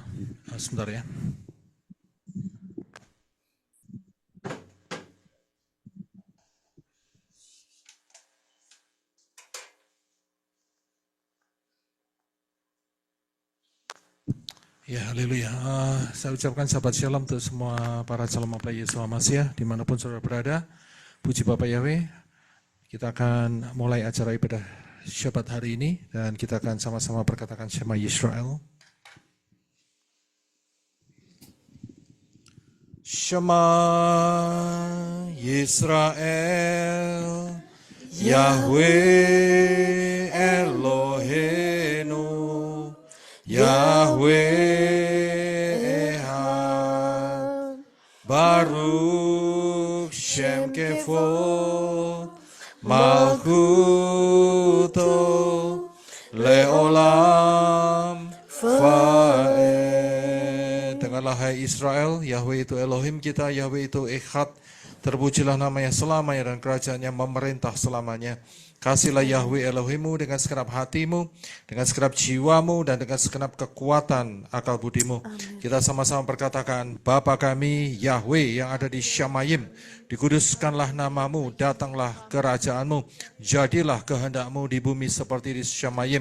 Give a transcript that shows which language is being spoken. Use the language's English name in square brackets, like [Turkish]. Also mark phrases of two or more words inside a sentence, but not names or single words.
[Indonesian] Sebentar ya. Ya, haleluya. Saya ucapkan sahabat shalom untuk semua para calon mempelai Yesus Masih dimanapun saudara berada. Puji Bapak Yahweh. Kita akan mulai acara ibadah Syabat hari ini dan kita akan sama-sama berkatakan [Hebrew] שמע ישראל. שמע ישראל, יהוה אלוהינו, יהוה אחד, ברוך שם כבוד, מלכותו לעולם ועד. [Indonesian] Dengarlah hai Israel, Yahweh itu Elohim kita, Yahweh itu Echad. Terpujilah namanya selamanya dan kerajaannya memerintah selamanya. Kasihlah Yahweh Elohimmu dengan segenap hatimu, dengan segenap jiwamu, dan dengan segenap kekuatan akal budimu. Amin. Kita sama-sama berkatakan, Bapa kami Yahweh yang ada di Syamayim, dikuduskanlah namamu, datanglah kerajaanmu, jadilah kehendakmu di bumi seperti di Syamayim.